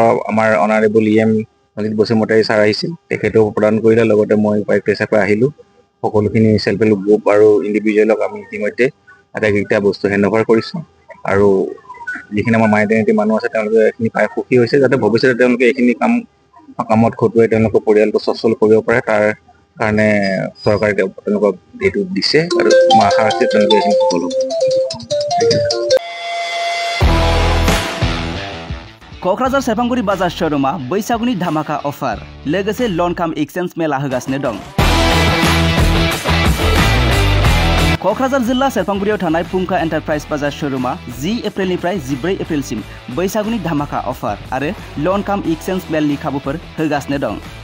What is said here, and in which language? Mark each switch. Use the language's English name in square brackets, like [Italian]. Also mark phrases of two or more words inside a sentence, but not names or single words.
[Assamese] আমাৰ [English] honorable EM [Assamese] ললিত বসুমতাৰী ছাৰ আহিছিল তেখেতক প্ৰদান কৰিলে লগতে মই উপায়ুক্ত হিচাপে আহিলোঁ সকলোখিনি [English] self help group [Assamese] আৰু ইণ্ডিভিজুৱেলক আমি ইতিমধ্যে আটাইকেইটা বস্তু হেণ্ডঅভাৰ কৰিছোঁ আৰু যিখিনি আমাৰ মাইনৰিটি মানুহ আছে তেওঁলোকে এইখিনি পাই সুখী হৈছে যাতে ভৱিষ্যতে তেওঁলোকে এইখিনি কামত খটুৱাই তেওঁলোকৰ পৰিয়ালটো সচ্ছল কৰিব পাৰে তাৰ কাৰণে চৰকাৰে তেওঁলোকক এইটো দিছে আৰু মই আশা ৰাখি তেওঁলোকে এইখিনি সফল হ'ব [Bodo] क'क्राझार सेरफांगुरि बाजार शोरूमा बैसागुनि धामाका अफार लोगोसे [English] loan cum exchange [Bodo] मेला होगासिनो दं। क'क्राझार जिल्ला सेरफांगुरियाव थानाय फुंखा एन्टारप्राइज बाजार शोरूमा 10 एप्रिलनिफ्राय 14 एप्रिलसिम बैसागुनि धामाका अफार आरो [English] loan cum exchange [Bodo] मेलनि खाबुफोर होगासिनो दं।